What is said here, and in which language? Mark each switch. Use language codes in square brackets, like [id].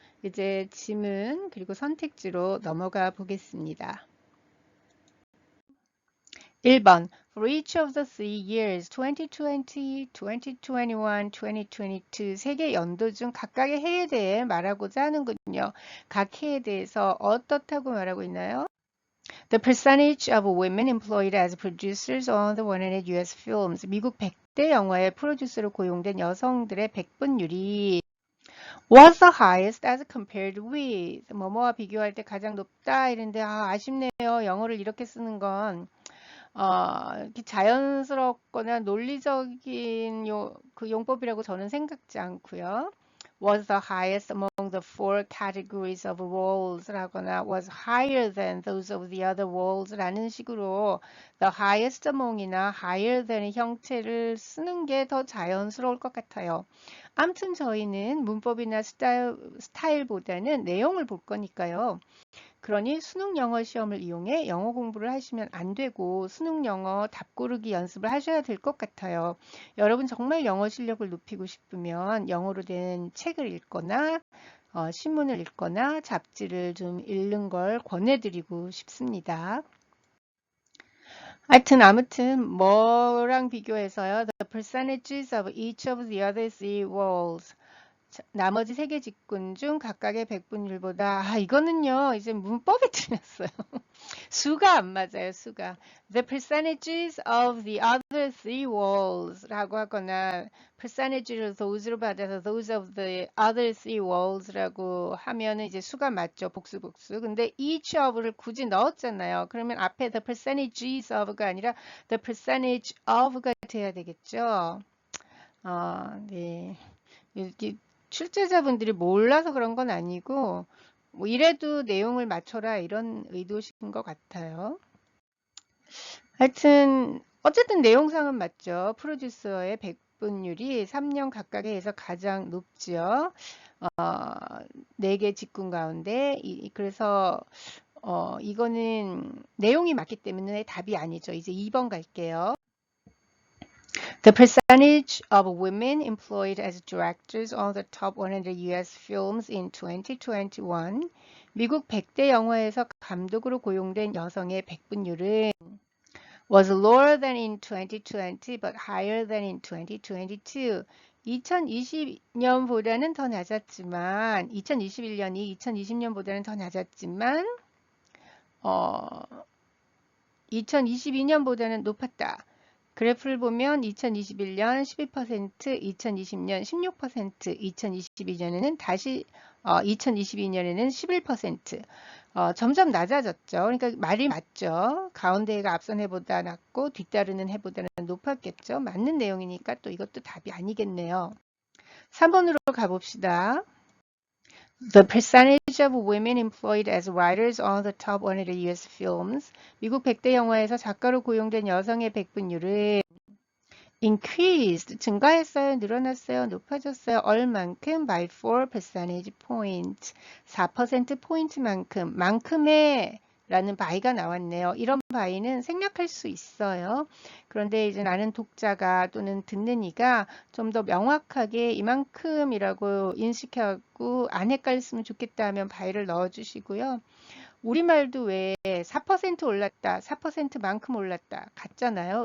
[ko] 이제 지문 그리고 선택지로 넘어가 보겠습니다. 1번 [en] For each of the 3 years 2020, 2021, 2022 [ko] 세 개 연도 중 각각의 해에 대해 말하고자 하는군요. 각 해에 대해서 어떻다고 말하고 있나요? [en] The percentage of women employed as producers on the 100 US films. [ko] 미국 100대 영화의 프로듀서로 고용된 여성들의 백분율이 [en] was the highest as compared with. [ko] 뭐뭐와 비교할 때 가장 높다 이런데 아쉽네요. 영어를 이렇게 쓰는 건 이렇게 자연스럽거나 논리적인 그 용법이라고 저는 생각지 않고요. [en] was the highest among the four categories of roles 라거나 was higher than those of the other roles [ko] 라는 식으로 [en] the highest among이나 higher than [ko] 형태를 쓰는 게 더 자연스러울 것 같아요. 아무튼 저희는 문법이나 스타일보다는 내용을 볼 거니까요. 그러니 수능 영어 시험을 이용해 영어 공부를 하시면 안 되고 수능 영어 답고르기 연습을 하셔야 될 것 같아요. 여러분 정말 영어 실력을 높이고 싶으면 영어로 된 책을 읽거나 신문을 읽거나 잡지를 좀 읽는 걸 권해드리고 싶습니다. 아무튼 뭐랑 비교해서요. [en] The percentages of each of the other three roles. [ko] 나머지 세 개 직군 중 각각의 백분율보다 이거는요 이제 문법에 틀렸어요. 수가 안 맞아요. 수가 [en] the percentages of the other three roles [ko] 라고 하거나 percentage를 those로 받아서 [en] those of the other three roles [ko] 라고 하면은 이제 수가 맞죠. 복수. 근데 each of를 굳이 넣었잖아요. 그러면 앞에 [en] the percentages of [ko] 가 아니라 [en] the percentage of [ko] 가 돼야 되겠죠. 네. 출제자분들이 몰라서 그런 건 아니고 뭐 이래도 내용을 맞춰라 이런 의도신 것 같아요. 하여튼 어쨌든 내용상은 맞죠. 프로듀서의 백분율이 3년 각각에 해서 가장 높지요. 4개 직군 가운데 그래서 이거는 내용이 맞기 때문에 답이 아니죠. 이제 2번 갈게요. [en] The percentage of women employed as directors on the top 100 US films in 2021. [ko] 미국 100대 영화에서 감독으로 고용된 여성의 백분율은 [en] was lower than in 2020 but higher than in 2022. [ko] 2020년보다는 더 낮았지만 2021년이 2020년보다는 더 낮았지만 2022년보다는 높았다. 그래프를 보면 2021년 12%, 2020년 16%, 2022년에는 다시 2022년에는 11%. 점점 낮아졌죠. 그러니까 말이 맞죠. 가운데가 앞선 해보다 낮고 뒤따르는 해보다는 높았겠죠. 맞는 내용이니까 또 이것도 답이 아니겠네요. 3번으로 가봅시다. [en] The percentage of women employed as writers on the top 100 US films. [ko] 미국 100대 영화에서 작가로 고용된 여성의 백분율은 [en] increased, [ko] 증가했어요, 늘어났어요, 높아졌어요. 얼만큼? [en] by 4 percentage points. [ko] 4% 포인트만큼. 만큼의 라는 by가 나왔네요. 이런 by는 생략할 수 있어요. 그런데 이제 나는 독자가 또는 듣는 이가 좀 더 명확하게 이만큼이라고 인식하고 안 헷갈렸으면 좋겠다 하면 by를 넣어 주시고요. 우리말도 왜 4% 올랐다, 4%만큼 올랐다 같잖아요.